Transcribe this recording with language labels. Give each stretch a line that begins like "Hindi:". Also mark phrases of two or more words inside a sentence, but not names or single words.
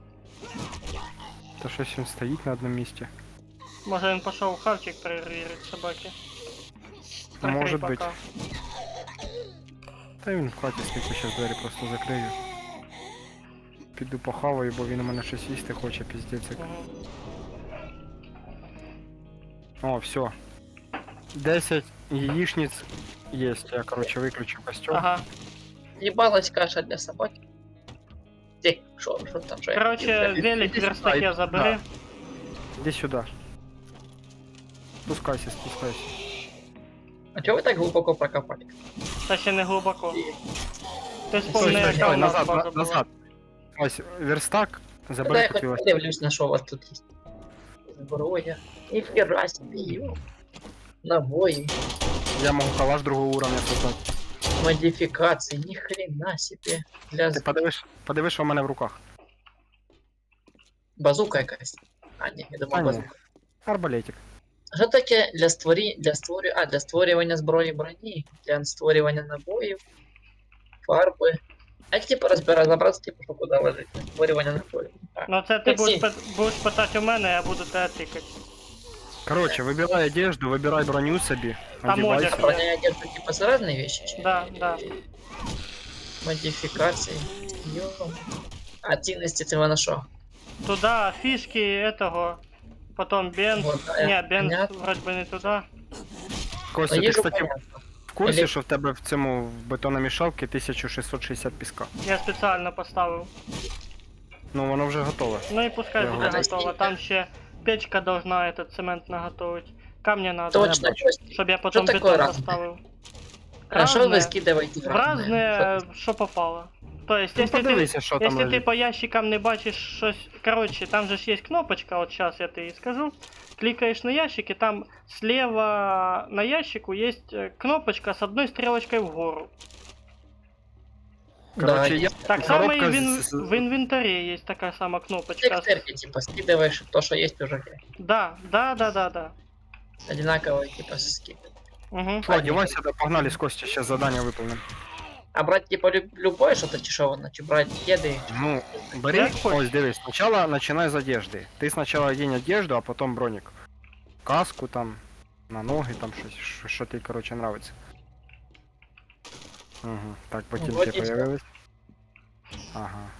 Ukrainian: Та щось він стоїть на одному місці. Може він пішов хавчик перевірити собаки. Прикрий Може
Russian: пока.
Ukrainian: бути. Та він в хаті стільки ще двері просто закрию. Піду похаваю, бо він у мене щось їсти хоче, піздець. як. Мгм. О, все.
Russian: 10 яичниц есть. Я, короче, выключу костер. Ага. Ебалась каша для собаки.
Ukrainian: Ти, що там, що я
Russian: Короче,
Ukrainian: хотів?
Russian: велик в верстаке Да. забери. Иди сюда. Спускайся, спускайся.
Ukrainian: А чого ви так глибоко прокопали? Та ще не глибоко. Ти
Russian: Стой, вспомни, стой,
Ukrainian: яка
Russian: стой,
Ukrainian: у нас
Russian: назад,
Ukrainian: база була. назад. Ось, верстак, Куди забери я тут хоч велосипед. подивлюсь, на що у вас тут є. Зброя. Ніхера собі, йо. Набої,
Russian: Я могу калаш другого уровня создать.
Ukrainian: модифікації, ніхрена собі. Для Ти подивиш, що у мене в руках. базука якась. А, ні, я А, думав ні. базука. Арбалетик. Що таке для створювання зброї броні, для створювання набоїв, фарби. А як типу розібратися, типу, що куди лежить? Створювання набоїв. Ну це ти Таксі. будеш питати у мене, я буду тебе тикати.
Russian: Короче, выбирай одежду, выбирай броню собі.
Ukrainian: Там одівайся. одяг.
Russian: Броня и одежда типа с разные вещи?
Ukrainian: Чи?
Russian: Да, да. Модификации. Ё.
Ukrainian: А цінності це воно що?
Russian: Туда фишки этого. Потом бенз. Вот, да, Не, бенз понятно. вроде бы не туда.
Ukrainian: Костя, А ти, їжу
Russian: кстати, понятно.
Ukrainian: в курсі,
Russian: Или-
Ukrainian: що в тебе в цьому в бетономішалці 1660 піска? Я спеціально поставив. Ну, воно вже готове. Ну і пускай
Russian: Я
Ukrainian: буде
Russian: говорю. готово. Там ще печка должна этот цемент наготовить. Камня надо,
Ukrainian: Точно, бачу. Костя. щоб я потом
Russian: такое
Ukrainian: бетон
Russian: разное?
Ukrainian: поставив. А що ви
Russian: Разне.
Ukrainian: скидаєте в В разне, що попало.
Russian: То есть,
Ukrainian: Ну,
Russian: если ты,
Ukrainian: подивися, що там
Russian: если ты
Ukrainian: лежить.
Russian: по ящикам
Ukrainian: не бачиш щось.
Russian: Короче, там же ж есть кнопочка, вот сейчас я тебе скажу. Кликаешь на ящик, и там слева на ящику есть кнопочка с одной стрелочкой вгору. Короче, Да, я... Так само и Коробка в инвентаре есть такая сама кнопочка. текстерки, типа, скидываешь то, что есть уже. Да, да, да, да, да. Одинаковые, типа, скидываешь. Угу.
Ukrainian: Що, одівайся, да погнали з Костя, сейчас задання виповнимо.
Russian: А брать, типа, любое что-то чешованное, чи брать кеды?
Ukrainian: Ну, бери, Як хочеш. ось дивись, спочатку починай з одежди. Ти спочатку одінь одежду, а потім бронік. Каску там, на ноги там щось, що тобі, короче, нравиться.
Russian: Угу. Так, ботинки
Ukrainian: вроді все.
Russian: появились. Ага. о.